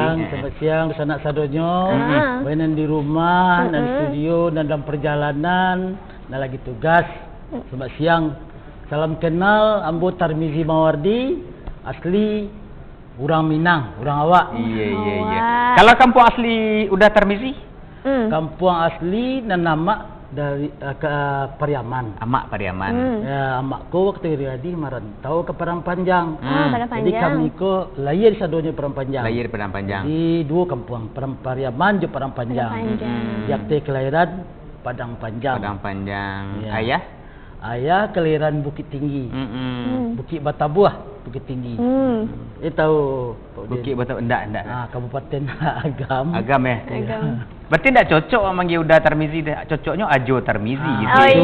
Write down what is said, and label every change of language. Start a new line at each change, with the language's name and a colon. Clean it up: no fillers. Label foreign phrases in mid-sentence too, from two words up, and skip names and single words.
Indonesian: Selamat siang,
Minangkabau: sanak sadonyo.
Indonesian: Mainan di rumah, dan di studio, dan dalam perjalanan, dan lagi tugas. Selamat siang. Salam kenal, Ambo Tarmizi Mawardi, asli orang Minang, orang awak. Iya. Kalau kampung asli udah Tarmizi? Kampung asli dan nama dari ke Pariaman.
Minangkabau: Amak Pariaman.
Indonesian: Ya, amakku waktu Riyadi merantau ke Padang Panjang. Padang Jadi Panjang.
Minangkabau: kami ko lahir sadonya Padang Panjang.
Indonesian: Lahir Padang Panjang. Di dua kampung, Pariaman dan Padang Panjang. Yang kelahiran Padang Panjang. Padang Panjang. Ya. Ayah? Ayah kelahiran Bukit Tinggi. Bukit Batabuah, Bukit Tinggi. Tahu Bukit Batabuah enggak. Kabupaten Agam. Agam ya. Berarti enggak cocok manggil udah Tarmizi, cocoknya Ajo Tarmizi gitu.